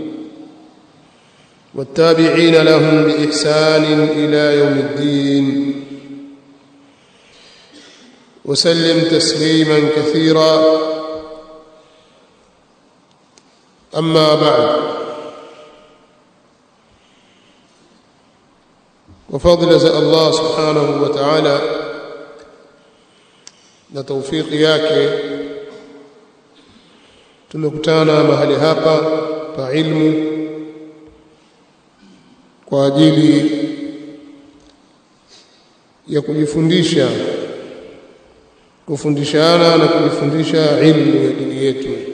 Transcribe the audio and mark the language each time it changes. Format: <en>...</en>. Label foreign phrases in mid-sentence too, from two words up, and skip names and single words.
<ar>والتابعين لهم بإحسان إلى يوم الدين، وسلم تسليما كثيرا. أما بعد، وفضل الله سبحانه وتعالى</ar> <sw>na tawfiki yake tumekutana mahali hapa pa ilmu kwa ajili ya kufundishana na kujifundisha ilmu ya dini yetu.</sw>